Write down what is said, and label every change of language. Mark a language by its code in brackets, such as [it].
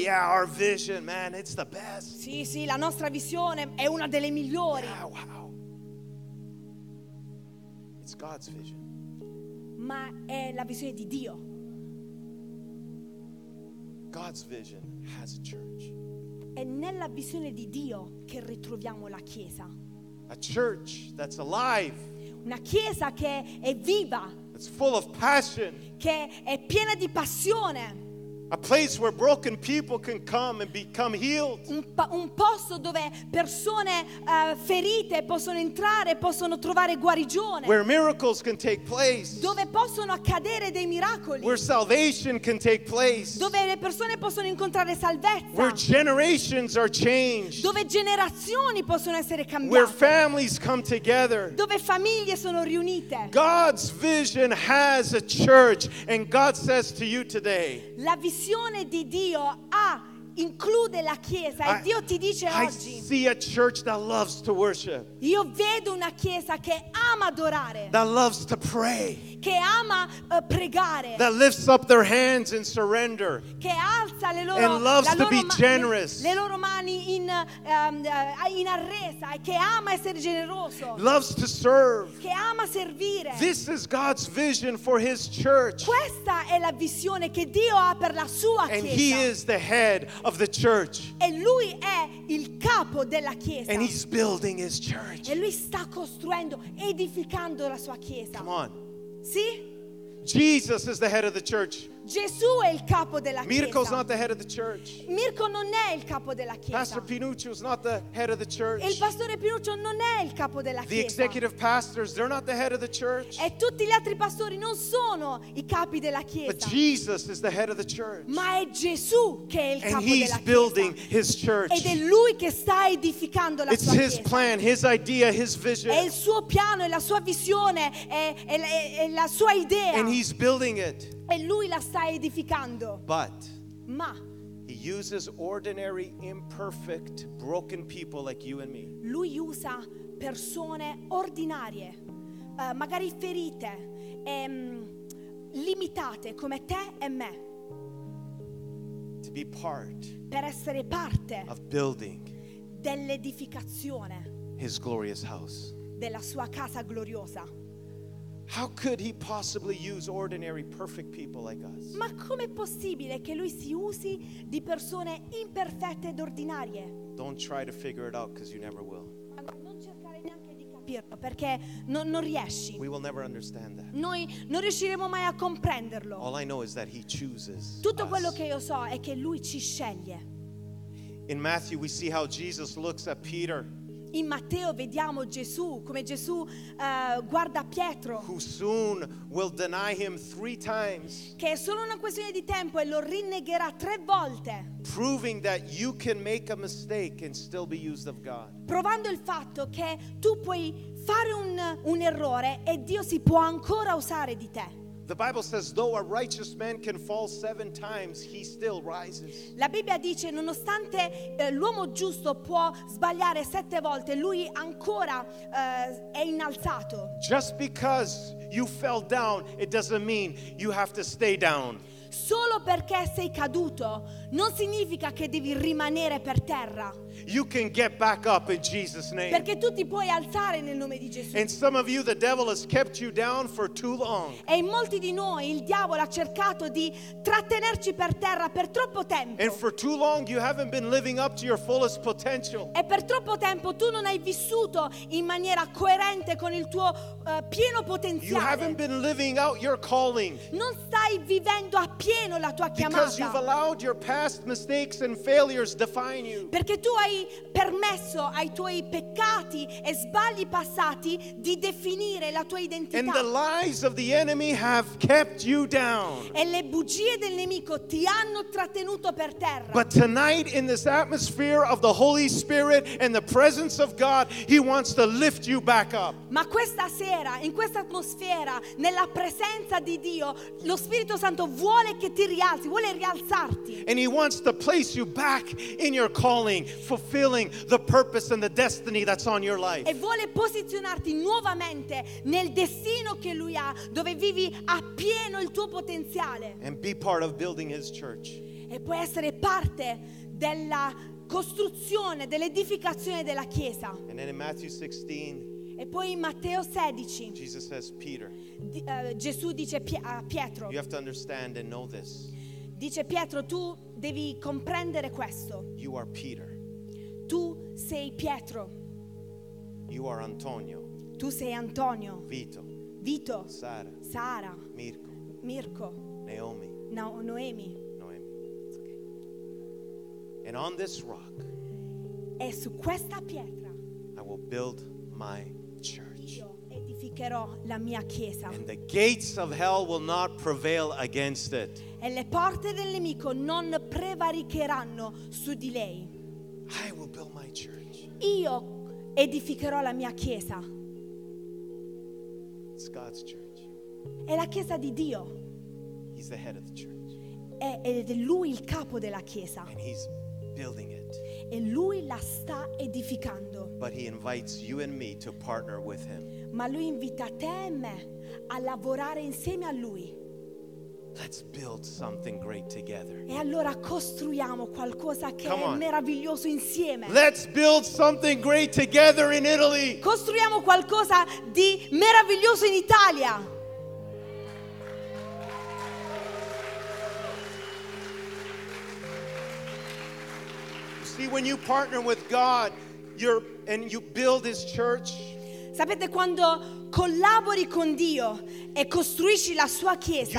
[en] Oh yeah, our vision, man, it's the best. [it] Sì, sì, la nostra visione è una delle migliori. [en] Yeah, wow. God's vision. [it] Ma è la visione di Dio. [en] God's vision has a church. [it] È nella visione di Dio che ritroviamo la chiesa. [en] A church that's alive. [it] Una chiesa che è viva. [en] It's full of passion. [it] Che è piena di passione. [en] A place where broken people can come and become healed. [it] Un posto dove persone ferite possono entrare, possono trovare guarigione. [en] Where miracles can take place. [it] Dove possono accadere dei miracoli. [en] Where salvation can take place. [it] Dove le persone possono incontrare salvezza. [en] Where generations are changed. [it] Dove generazioni possono essere cambiate. [en] Where families come together. [it] Dove famiglie sono riunite. [en] God's vision has a church, and God says to you today. [it] La visione di Dio include la chiesa e Dio ti dice oggi. [en] I see a church that loves to worship. [it] Io vedo una chiesa che ama adorare. [en] That loves to pray. [it] Che ama pregare. [en] That lifts up their hands in surrender. [it] Che alza le loro [en] and loves to be generous. [it] Le loro mani in in arresa e che ama essere generoso. [en] Loves to serve. [it] Che ama servire. [en] This is God's vision for His church. [it] Questa è la visione che Dio ha per la sua chiesa. [en] And He is the head of the church. [it] E lui è il capo della chiesa. [en] And He's building His church. [it] E lui sta costruendo, edificando la sua chiesa. [en] Come on. [it] Sì? [en] Jesus is the head of the church. [it] Gesù è il capo della chiesa. [en] Mirko's not the head of the church. [it] Mirko non è il capo della chiesa. [en] Pastor Pinuccio is not the head of the church. [it] Il pastore Pinuccio non è il capo della chiesa. [en] The executive pastors, they're not the head of the church. [it] E tutti gli altri pastori non sono i capi della chiesa. [en] But Jesus is the head of the church. [it] Ma è Gesù che è il capo della chiesa. [en] And he's building his church. [it] Ed è lui che sta edificando la sua chiesa. [en] It's his plan, his idea, his vision. [it] È il suo piano, è la sua visione, è la sua idea. [en] And he's building it. [it] E lui la sta edificando. [en] But [it] ma [en] he uses ordinary, imperfect, broken people like you and me. [it] Lui usa persone ordinarie, magari ferite, limitate come te e me. [en] To be part [it] per essere parte [en] of building [it] dell'edificazione [en] his glorious house [it] della sua casa gloriosa. [en] How could he possibly use ordinary, perfect people like us? [it] Ma com'è possibile che lui si usi di persone imperfette ed ordinarie? [en] Don't try to figure it out because you never will. [it] Non cercare neanche di capirlo perché non riesci. [en] We will never understand that. [it] Noi non riusciremo mai a comprenderlo. [en] All I know is that he chooses. [it] Tutto quello che io so è che lui ci sceglie. [en] In Matthew we see how Jesus looks at Peter. [it] In Matteo vediamo Gesù, come Gesù guarda Pietro. [en] Who soon will deny him three times. [it] Che è solo una questione di tempo e lo rinnegherà tre volte. [en] Proving that you can make a mistake and still be used of God. [it] Provando il fatto che tu puoi fare un errore e Dio si può ancora usare di te. [en] The Bible says, though a righteous man can fall seven times, he still rises. [it] La Bibbia dice, nonostante l'uomo giusto può sbagliare sette volte, lui ancora è innalzato. [en] Just because you fell down, it doesn't mean you have to stay down. [it] Solo perché sei caduto, non significa che devi rimanere per terra. [en] you can get back up in Jesus' name. [it] Perché tu ti puoi alzare nel nome di Gesù. [en] And some of you, the devil has kept you down for too long. [it] E in molti di noi il diavolo ha cercato di trattenerci per terra per troppo tempo. [en] And for too long you haven't been living up to your fullest potential. [it] E per troppo tempo tu non hai vissuto in maniera coerente con il tuo pieno potenziale. [en] You haven't been living out your calling. [it] Non stai vivendo a pieno la tua chiamata. [en] Because you've allowed your past mistakes and failures define you. [it] Perché tu hai permesso ai tuoi peccati e sbagli passati di definire la tua identità. [en] And the lies of the enemy have kept you down. [it] E le bugie del nemico ti hanno trattenuto per terra. [en] But tonight, in this atmosphere of the Holy Spirit and the presence of God, He wants to lift you back up. [it] Ma questa sera, in questa atmosfera, nella presenza di Dio, lo Spirito Santo vuole che ti rialzi, vuole rialzarti. [en] And He wants to place you back in your calling, fulfilling the purpose and the destiny that's on your life. [it] E vuole posizionarti nuovamente nel destino che lui ha, dove vivi appieno il tuo potenziale. [en] And be part of building His church. [it] E puoi essere parte della costruzione, dell'edificazione della chiesa. [en] And then in Matthew 16, [it] e poi in Matteo 16, [en] Jesus says Peter, [it] Gesù dice a Pietro, [en] you have to understand and know this. [it] Dice Pietro, tu devi comprendere questo. [en] You are Peter. [it] Tu sei Pietro. [en] You are Antonio. [it] Tu sei Antonio. [en] Vito. [it] Vito. [en] Sara. [it] Sara. [en] Mirko. [it] Mirko. [en] Naomi. [it] Noemi. [en] Noemi. It's okay. And on this rock, [it] e su questa pietra, [en] I will build my church. [it] Io edificherò la mia chiesa. [en] And the gates of hell will not prevail against it. [it] E le porte del nemico non prevaricheranno su di lei. [en] I will build my church. [it] Io edificherò la mia chiesa. [en] It's God's church. [it] È la chiesa di Dio. [en] He's the head of the church. [it] Ed è lui il capo della chiesa. [en] And he's building it. [it] E lui la sta edificando. [en] But he invites you and me to partner with him. [it] Ma lui invita te e me a lavorare insieme a lui. [en] Let's build something great together. [it] E allora costruiamo qualcosa che è meraviglioso insieme. [en] Let's build something great together in Italy. [it] Costruiamo qualcosa di meraviglioso in Italia. [en] You see, when you partner with God, and you build His church. [it] Sapete, quando collabori con Dio e costruisci la sua chiesa,